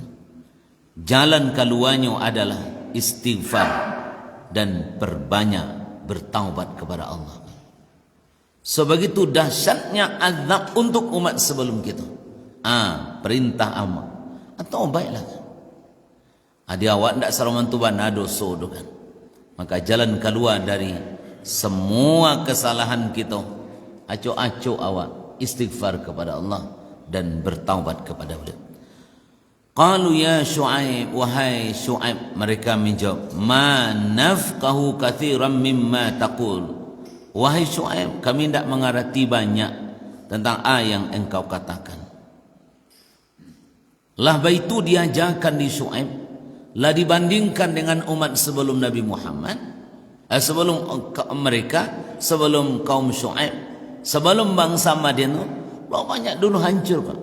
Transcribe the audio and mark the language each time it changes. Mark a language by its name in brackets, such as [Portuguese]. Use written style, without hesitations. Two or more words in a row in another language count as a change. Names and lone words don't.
[Indonesian] Jalan keluarnya adalah istighfar dan berbanyak bertaubat kepada Allah. Sebegitu dahsyatnya azab untuk umat sebelum kita. Perintah amal atau baiklah. [Minangkabau] Adi awak ndak saraman tu bana dosa tu kan. [Indonesian] Maka jalan keluar dari semua kesalahan kita, acuk-acuk awak istighfar kepada Allah dan bertaubat kepada Dia. [Arabic] قالوا يا شعيب, [Indonesian] wahai Syuaib, mereka menjawab, [Arabic] ما نفقه كثيرا مما تقول. [Indonesian] Wahai Syuaib, kami tidak mengerti banyak tentang yang engkau katakan. Lah itu diajarkan di Syuaib, lah dibandingkan dengan umat sebelum Nabi Muhammad, sebelum mereka, sebelum kaum Syuaib, sebelum bangsa Madian, banyak dulu hancur Pak.